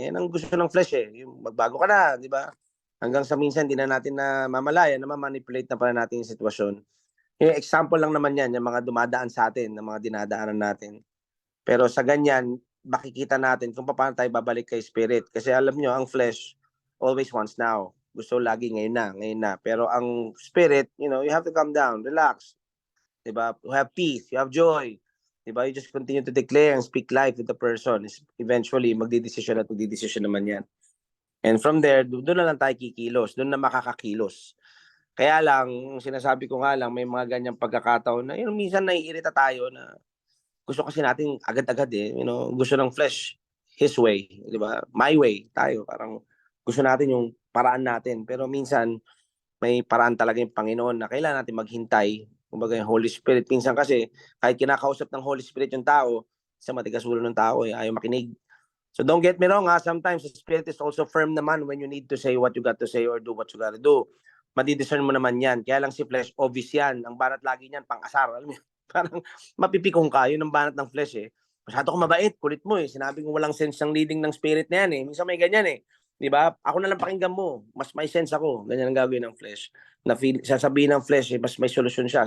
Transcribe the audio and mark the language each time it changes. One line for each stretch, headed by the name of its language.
Filipino: Yan ang gusto ng flesh eh. Yung magbago ka na, 'di ba? Hanggang sa minsan hindi na natin na mamalaya na ma-manipulate na pala natin yung sitwasyon. Yung example lang naman yan, yung mga dumadaan sa atin, ng mga dinadaanan natin. Pero sa ganyan, makikita natin kung paano tayo babalik kay Spirit. Kasi alam nyo, ang flesh always wants now. Gusto lagi ngayon na, ngayon na.
English: Pero ang Spirit, you have to calm down, relax. Diba? You have peace, you have joy. Diba? You just continue to declare and speak life with the person.
Filipino: Eventually, magdidesisyon at magdidesisyon naman yan. And from there, doon na lang tayo kikilos. Doon na makakakilos. Kaya lang, sinasabi ko nga lang, may mga ganyang pagkakataon na minsan naiirita tayo na gusto kasi natin agad-agad eh. Gusto ng flesh, his way. Diba? My way, tayo. Parang gusto natin yung paraan natin. Pero minsan, may paraan talaga yung Panginoon na kailangan natin maghintay. Kumbaga yung Holy Spirit. Minsan kasi, kahit kinakausap ng Holy Spirit yung tao, sa matigas ulo ng tao, ayaw makinig.
English: So don't get me wrong, sometimes the Spirit is also firm naman when you need to say what you got to say or do what you got to do.
Filipino: Madidiscern mo naman yan. Kaya lang si flesh, obvious yan. Ang banat lagi niyan, pang-asar. Alam mo, parang mapipikong ka. Yun ang banat ng flesh eh. Masyado kong mabait, kulit mo eh. Sinabi ko walang sense ng leading ng Spirit na yan eh. Minsan may ganyan eh. Di ba? Ako na lang pakinggan mo. Mas may sense ako. Ganyan ang gagawin ng flesh. Sasabihin ng flesh, mas may solusyon siya.